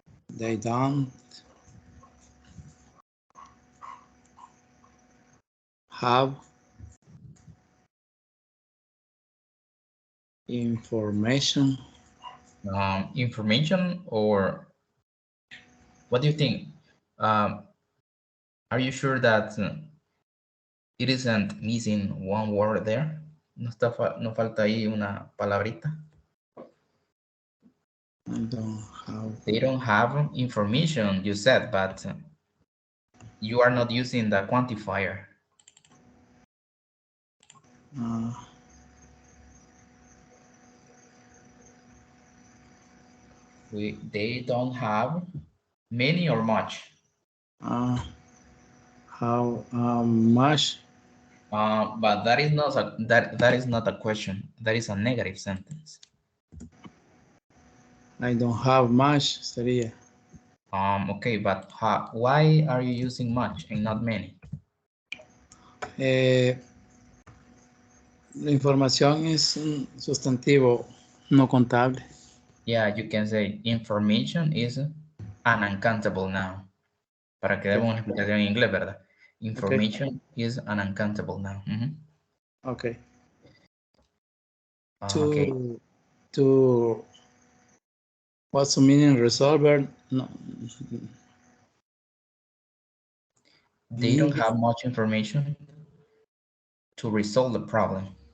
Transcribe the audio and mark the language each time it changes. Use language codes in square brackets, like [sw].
[en] They don't have information. Information, or what do you think? Are you sure that it isn't missing one word there? [es] No falta ahí una palabrita. [en] I don't have. They don't have information, you said, but you are not using the quantifier. They don't have many or much. How much? But that is not that is not a question. That is a negative sentence. I don't have much sería. Okay, but why are you using much and not many? [es] La información es un sustantivo no contable. [en] Yeah, you can say information is an uncountable noun. [es] Para que demos una explicación en inglés, ¿verdad? [en] Information is an uncountable noun. Okay. Okay. To what's the meaning resolver? No. They don't have much information to resolve the problem.